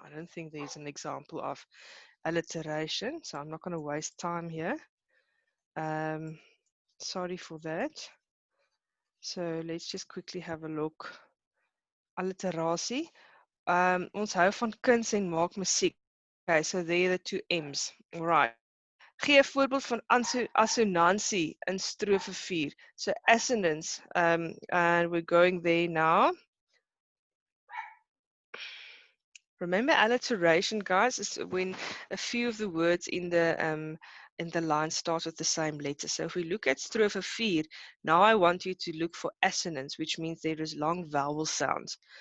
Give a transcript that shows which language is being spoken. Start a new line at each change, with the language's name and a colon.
English: I don't think there's an example of alliteration, so I'm not going to waste time here. Sorry for that. So let's just quickly have a look. Alliterasie.
Afrikaans: Ons hou van kuns en maak musiek.
English: Okay, so there are the two M's. All right.
Afrikaans: Gee 'n voorbeeld van assonansie in strofe 4.
English: So assonance, and we're going there now. Remember alliteration, guys, is when a few of the words in the and the line starts with the same letter. So if we look at strofe 4, now I want you to look for assonance, which means there is long vowel sounds.